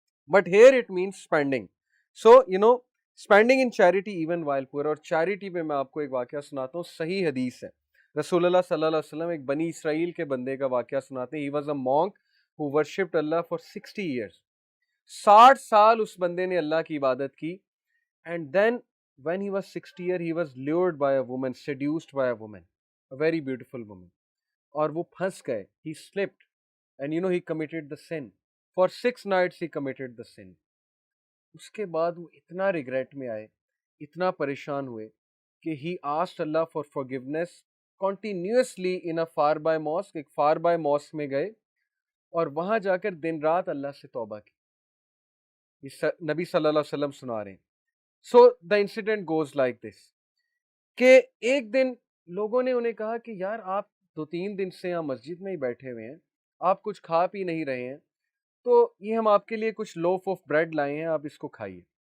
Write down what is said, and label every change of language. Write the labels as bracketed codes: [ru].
[en] But here it means spending. So spending in charity even while poor. [ur] اور charity پہ میں آپ کو ایک واقعہ سناتا ہوں, صحیح حدیث ہے. رسول اللہ صلی اللہ علیہ وسلم ایک بنی اسرائیل کے بندے کا واقعہ سناتے ہیں. [en] He was a monk who worshipped Allah for 60 years. [ur] 60 سال اس بندے نے اللہ کی عبادت کی. [en] And then when he was 60 years, he was lured by a woman, seduced by a woman, a very beautiful woman. [ur] اور وہ پھنس گئے. [en] He slipped and he committed the sin. For 6 nights he committed the sin. [ur] اس کے بعد وہ اتنا regret میں آئے, اتنا پریشان ہوئے کہ [en] he asked Allah for forgiveness continuously in a far by mosque. [ur] ایک [en] far by mosque [ur] میں گئے اور وہاں جا کر دن رات اللہ سے توبہ کی. نبی صلی اللہ علیہ وسلم سنا رہے ہیں. [en] So the incident goes like this [ur] کہ ایک دن لوگوں نے انہیں کہا کہ یار آپ 2-3 دن سے یہاں مسجد میں ہی بیٹھے ہوئے ہیں, آپ کچھ کھا پی نہیں رہے ہیں, تو یہ ہم آپ کے لیے کچھ لوف آف بریڈ لائے ہیں, آپ اس کو کھائیے.